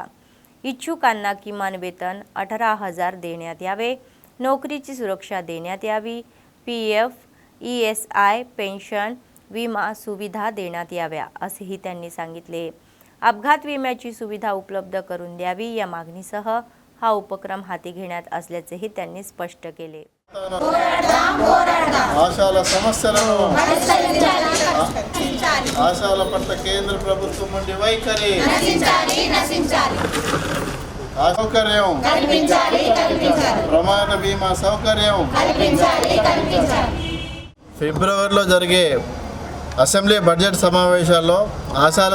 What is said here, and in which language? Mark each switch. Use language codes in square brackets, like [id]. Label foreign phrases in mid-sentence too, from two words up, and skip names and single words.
[mr] इच्छुकांना किमान वेतन 18,000 देण्यात यावे, नोकरीची सुरक्षा देण्यात यावी, PF, ESI, पेन्शन, विमा सुविधा देण्यात याव्या असेही त्यांनी सांगितले. अपघात विम्याची सुविधा उपलब्ध करून द्यावी या मागणीसह हा उपक्रम हाती घेण्यात असल्याचेही त्यांनी स्पष्ट केले. [te] ఆశాల సమస్యలను ఆశాల పట్ల కేంద్ర ప్రభుత్వం నుండి వైఖరి సౌకర్యం ప్రమాద బీమా సౌకర్యం ఫిబ్రవరిలో జరిగే [en] assembly budget [te] సమావేశాల్లో ఆశాల